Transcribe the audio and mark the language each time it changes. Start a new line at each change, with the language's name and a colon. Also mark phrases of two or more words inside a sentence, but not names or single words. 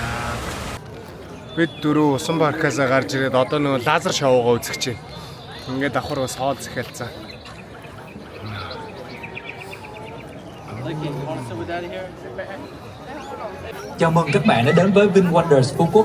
Mongolian: Бид дөрөв усан паркаасаа гарч ирээд одоо нөгөө лазер шоугаа үзэх чинь. Ингээд давхар бас хоол захиалцаа.
Vietnamese: Chào mừng các bạn đã đến với VinWonders Phú Quốc.